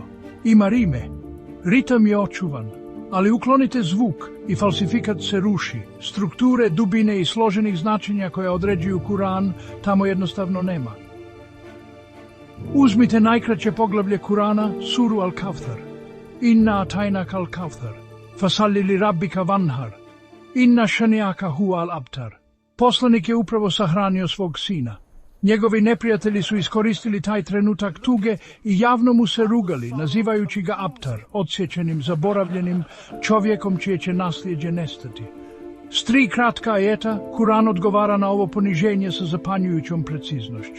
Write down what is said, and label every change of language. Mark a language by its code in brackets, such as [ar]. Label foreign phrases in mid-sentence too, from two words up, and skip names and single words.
[bs] Ima rime, ritam je očuvan, ali uklonite zvuk i falsifikat se ruši. Strukture, dubine i složenih značenja koja određuju Kuran tamo jednostavno nema. Uzmite najkraće poglavlje Kurana, suru Al-Kawthar. [ar] إنا أعطيناك الكوثر فصل لربك وانحر إن شانئك هو الأبتر. [bs] Poslanik je upravo sahranio svog sina. Njegovi neprijatelji su iskoristili taj trenutak tuge i javno mu se rugali, nazivajući ga Aptar, odsječenim, zaboravljenim čovjekom čije će nasljeđe nestati. S 3 kratka ajeta, Kuran odgovara na ovo poniženje sa zapanjujućom preciznošću.